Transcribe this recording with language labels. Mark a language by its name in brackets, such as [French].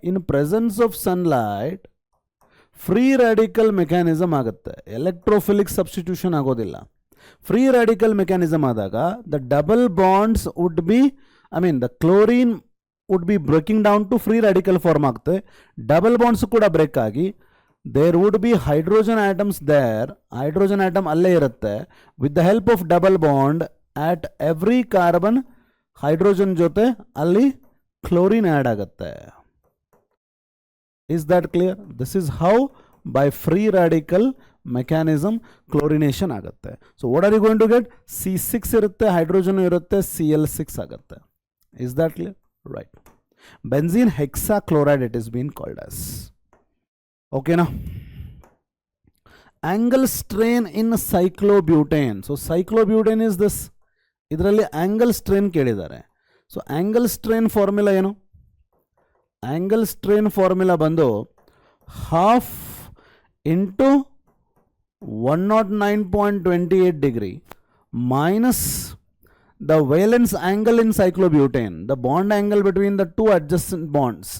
[English] In presence of sunlight, [Kannada] free radical mechanism ಆಗುತ್ತೆ, electrophilic substitution ಆಗೋದಿಲ್ಲ. [English] free radical mechanism ಆದಾಗ the double bonds would be, the chlorine would be breaking down to free radical [Kannada] form ಆಗುತ್ತೆ. [English] double bonds ಕೂಡ break ಆಗಿ there would be hydrogen atoms there, [Kannada] hydrogen atom ಅಲ್ಲೇ ಇರುತ್ತೆ. [English] With the help of double bond at every carbon hydrogen ಜೊತೆ ಅಲ್ಲಿ chlorine add ಆಗುತ್ತೆ. Is that clear? This is how by free radical mechanism chlorination ಆಗುತ್ತೆ. So what are you going to get? C6 ಇರುತ್ತೆ, hydrogen ಇರುತ್ತೆ, Cl6 ಆಗುತ್ತೆ. Is that clear? Right. Benzene hexachloride it is been called as. ಓಕೆನಾ? Angle strain in cyclobutane. So cyclobutane is this, [Kannada] ಇದರಲ್ಲಿ angle strain ಕೇಳಿದ್ದಾರೆ. [English] So angle strain formula ಏನು? Angle strain formula ಬಂದು half into 109.28 degree minus the valence angle in cyclobutane, the bond angle between the two adjacent bonds.